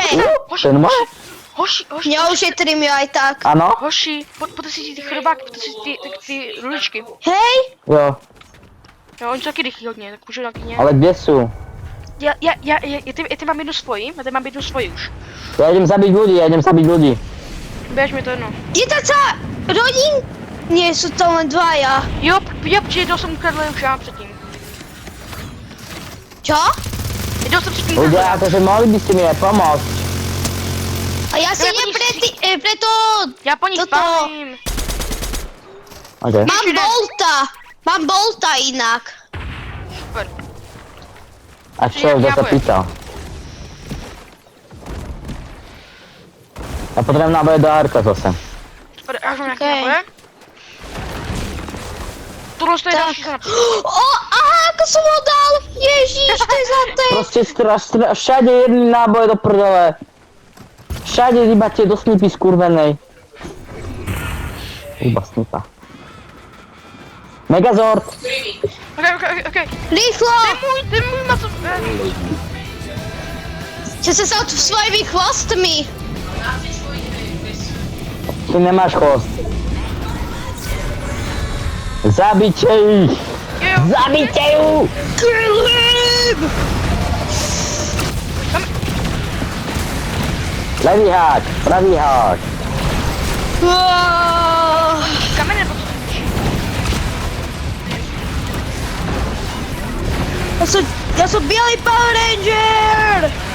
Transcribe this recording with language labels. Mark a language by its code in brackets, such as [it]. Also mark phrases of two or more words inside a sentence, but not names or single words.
[sk] To je moje? [cs] Hoši. [sk] Neušetrím ju aj tak. [cs] Ano? Hoši, poté si ty chrobáky, poté si ty ruličky. [sk] Hej. [cs] Jo. Jo, oni jsou taky rychlí hodně, tak můžu taky nějak. [sk] Ale kde sú? [cs] Já ty mám jednu svoji, už. [sk] Ja idem zabiť ľudí. [cs] Běž mi to jedno. [sk] Je to celá rodin? Nie, sú to len dvaja. [cs] Jo, protože jednou jsem ukradl už já předtím. [sk] Čo? [cs] Jednou jsem předtím [sk] Ľudia, [cs] ukradl. [sk] akože mohli by ste mi aj pomôcť. A ja si Ja po nich- preto... [cs] Já po nich [sk] Toto. [cs] spálím. [sk] Okay. Mám bolta inak. Super. A čo, kto sa pýtal? Ja potrebujem náboje do ARK zase. [cs] Super, já už mám nějaký [sk] Okej. [cs] náboje. Tohle je [sk] Tak. [cs] další kanap. [sk] Aha, ako som ho dal! Ježiš, to je zlaté! Proste všade jedný náboj do prdele. Všade iba tie do snipy skurvenej. Iba snipa. Megazord! Okej. Rýchlo! [cs] Ten můj má to... [sk] Čo sa sa svojimi chvostmi? Ty nemáš chvost. Zabite ich! [cs] Jo. [sk] Zabite ju! [en] Kill him! [cs] Levý hák, pravý hák. Kamen nebo co? [sk] Ja som bielý Power Ranger!